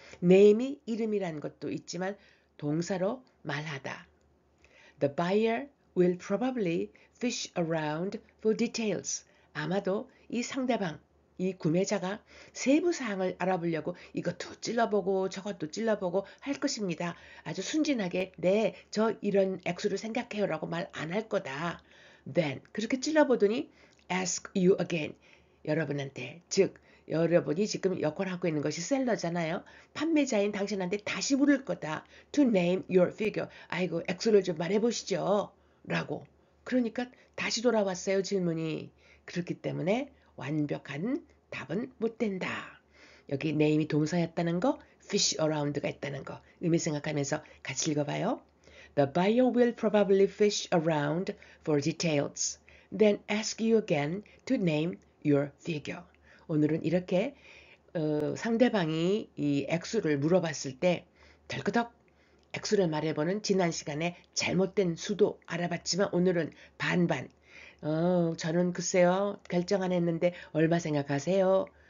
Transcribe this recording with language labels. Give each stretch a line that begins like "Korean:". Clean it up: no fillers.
Korean: name이 이름이라는 것도 있지만 동사로 말하다.
English: The buyer will probably fish around for details.
Korean: 아마도 이 상대방, 이 구매자가 세부 사항을 알아보려고 이것도 찔러보고 저것도 찔러보고 할 것입니다. 아주 순진하게 네, 저 이런 액수를 생각해요 라고 말 안 할 거다.
English: Then
Korean: 그렇게 찔러보더니
English: ask you again.
Korean: 여러분한테 즉 여러분이 지금 역할하고 있는 것이 셀러잖아요. 판매자인 당신한테 다시 물을 거다.
English: To name your figure.
Korean: 아이고 액수를 좀 말해보시죠. 라고. 그러니까 다시 돌아왔어요 질문이. 그렇기 때문에 완벽한 답은 못 된다. 여기 name이 동사였다는 거, fish around가 있다는 거 의미 생각하면서 같이 읽어봐요.
English: The buyer will probably fish around for details. Then ask you again to name your figure.
Korean: 오늘은 이렇게 상대방이 이 액수를 물어봤을 때 덜커덕 액수를 말해보는 지난 시간에 잘못된 수도 알아봤지만 오늘은 반반. 저는 글쎄요 결정 안 했는데 얼마 생각하세요?